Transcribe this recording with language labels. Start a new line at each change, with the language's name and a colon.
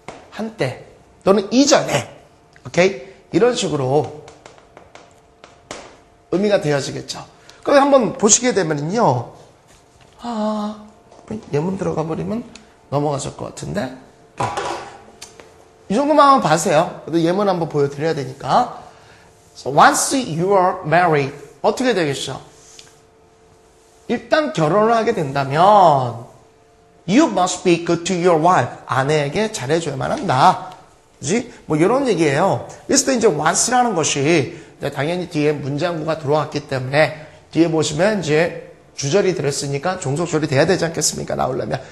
Korean: 한때 또는 이전에 오케이? 이런 식으로 의미가 되어지겠죠. 그럼 한번 보시게 되면요. 예문 들어가 버리면 넘어갔을 것 같은데 이 정도만 한번 봐세요. 그래도 예문 한번 보여드려야 되니까.
English: So once you are married
Korean: 어떻게 되겠죠? 일단 결혼을 하게 된다면
English: you must be good to your wife.
Korean: 아내에게 잘해줘야만 한다. 그지? 뭐 이런 얘기예요. 그래서 또 이제 once라는 것이 당연히 뒤에 문장구가 들어왔기 때문에 뒤에 보시면 이제 주절이 들었으니까 종속절이 돼야 되지 않겠습니까? 나오려면.